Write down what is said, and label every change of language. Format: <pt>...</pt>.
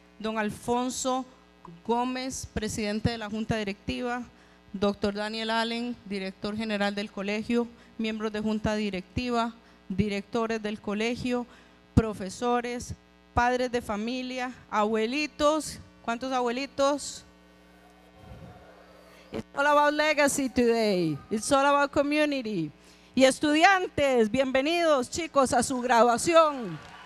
<es>Don Alfonso Gómez, presidente de la Junta Directiva. Doctor Daniel Allen, director general del colegio. Miembros de Junta Directiva, directores del colegio, profesores, padres de familia, abuelitos. ¿Cuántos abuelitos?</es> <en>It's all about legacy today. It's all about community.</en> <es>Y estudiantes, bienvenidos chicos a su graduación.</es>